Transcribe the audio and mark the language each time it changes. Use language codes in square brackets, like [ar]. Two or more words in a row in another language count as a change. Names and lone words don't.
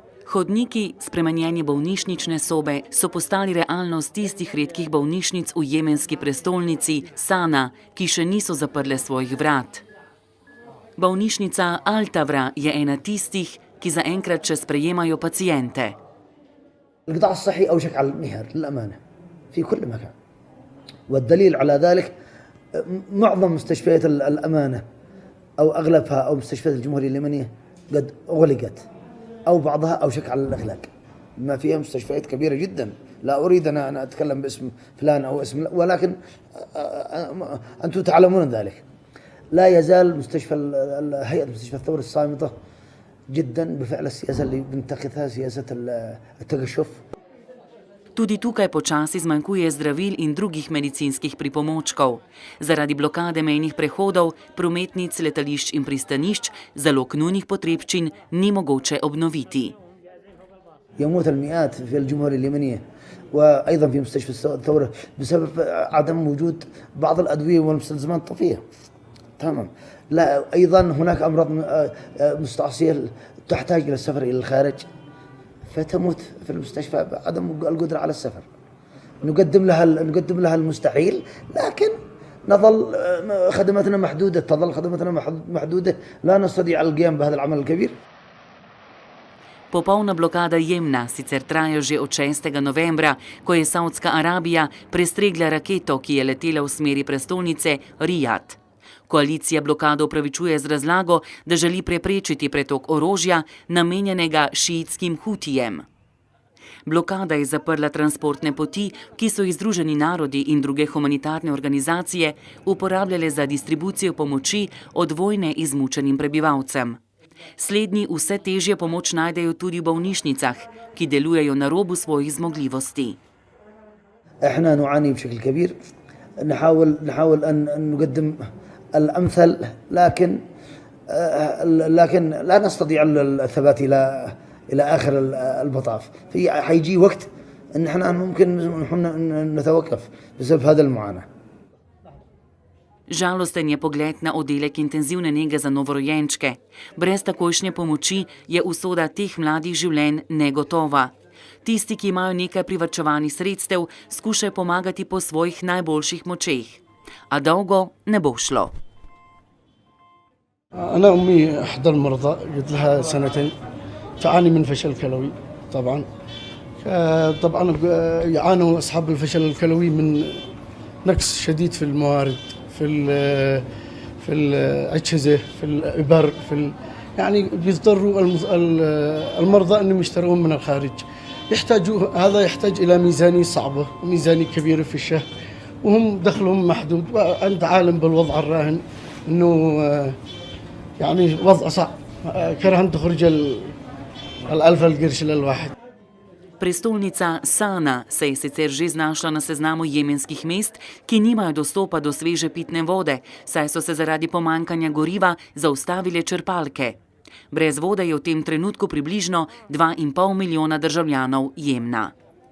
[sl] Hodniki, spremenjeni bolnišnične sobe, so postali realnost tistih redkih bolnišnic v jemenski prestolnici Sana, ki še niso zaprle svojih vrat. Bolnišnica Al-Tavra je ena tistih, ki zaenkrat še sprejemajo pacijente. [ar] القطاع الصحي أوشك على الانهيار للأمانة في كل مكان والدليل على ذلك معظم مستشفيات الأمانة أو أغلبها أو مستشفيات الجمهورية اليمنية قد أغلقت أو بعضها أوشك على الإغلاق ما فيها مستشفيات كبيرة جدا لا أريد أن أتكلم باسم فلان أو اسم ولكن أنتم تعلمون ذلك لا يزال مستشفى هيئة مستشفى الثورة الصامتة جدا بفعل السياسة اللي بنتخذها سياسة التقشف. [sl] Tudi tukaj počasi zmanjkuje zdravil in drugih medicinskih pripomočkov. Zaradi blokade mejnih prehodov, prometnic, letališč in pristanišč, zalog nujnih potrebščin ni mogoče obnoviti. [ar] يموت المئات في الجمهورية اليمنية وأيضا في مستشفى الثورة بسبب عدم وجود بعض الأدوية والمستلزمات الطبية. تمام. لا أيضا هناك أمراض مستعصية تحتاج إلى السفر إلى الخارج فتموت في المستشفى بعدم القدرة على السفر. نقدم لها المستحيل لكن نظل خدمتنا محدودة لا نستطيع القيام بهذا العمل الكبير. [sl] Popolna blokada Jemna sicer traja že od 6. novembra, ko je Saudska Arabija prestregla raketo, ki je letela v smeri prestolnice Rijad. Koalicija blokado upravičuje z razlago, da želi preprečiti pretok orožja, namenjenega šiitskim Hutijem. Blokada je zaprla transportne poti, ki so jih Združeni narodi in druge humanitarne organizacije uporabljale za distribucijo pomoči od vojne izmučenim prebivalcem. Slednji vse težje pomoč najdejo tudi v bolnišnicah, ki delujejo na robu svojih zmogljivosti. [ar] احنا نعاني بشكل كبير نحاول أن نقدم الأمثل لكن لا نستطيع الثبات إلى آخر المطاف. حيجي وقت أن احنا ممكن نتوقف بسبب هذا المعاناة. [sl] Žalosten je pogled na oddelek intenzivne nege za novorojenčke. Brez takojšnje pomoči je usoda teh mladih življenj negotova. Tisti, ki imajo nekaj privarčevanih sredstev, skušajo pomagati po svojih najboljših močeh. A dolgo ne bo šlo. [ar] أنا أمي إحدى المرضى قد لها سنتين تعاني من فشل كلوي طبعا يعانوا أصحاب الفشل الكلوي من نقص شديد في الموارد في الأجهزة في الإبر يعني بيضطروا المرضى أنهم يشترون من الخارج هذا يحتاج إلى ميزانية صعبة وميزانية كبيرة في الشهر وهم دخلهم محدود وأنت عالم بالوضع الراهن أنه يعني وضع صعب كرهن تخرج الألف القرش للواحد. [sl] Prestolnica Sana se je sicer že znašla na seznamu jemenskih mest, ki nimajo dostopa do sveže pitne vode, saj so se zaradi pomanjkanja goriva zaustavile črpalke. Brez vode je v tem trenutku približno 2,5 milijona državljanov Jemna.